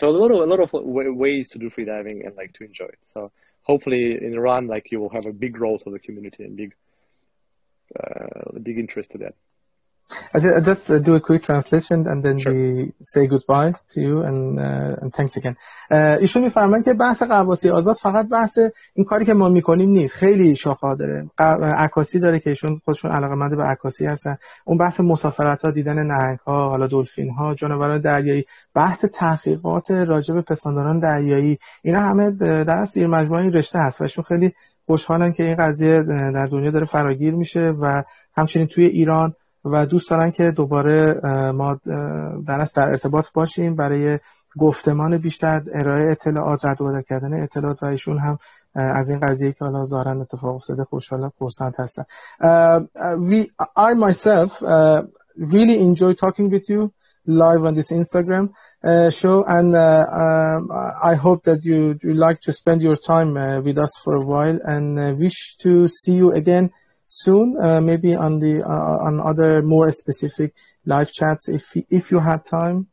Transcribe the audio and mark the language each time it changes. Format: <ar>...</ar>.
<en>So a lot of ways to do freediving and like to enjoy it. So hopefully in Iran, like you will have a big growth of the community and big interest to that. I just do a quick translation and then Sure. we say goodbye to you and thanks again.</en> <fa>ایشون میفرمایند که بحث غواصی آزاد فقط بحث این کاری که ما میکنیم نیست، خیلی شاخه‌ها داره. عکاسی داره که ایشون خودشون علاقه‌مند به عکاسی هستن. اون بحث مسافرت‌ها، دیدن نهنگ‌ها، حالا دلفین‌ها، جانوران دریایی، بحث تحقیقات راجع به پستانداران دریایی، اینا همه در اصل زیر مجموعه این رشته هست و ایشون خیلی خوشحالن که این قضیه در دنیا داره فراگیر میشه و همچنین توی ایران و دوست دارن که دوباره ما در ارتباط باشیم برای گفتمان بیشتر، ارائه اطلاعات، رد و بدل کردن اطلاعات و ایشون هم از این قضیه که حالا ظاهرا اتفاق افتاده خوشحال خرسند هستن.</fa> <en>I myself really enjoy talking with you live on this Instagram show and I hope that you like to spend your time with us for a while and wish to see you again soon, maybe on other more specific live chats if you have time.</en>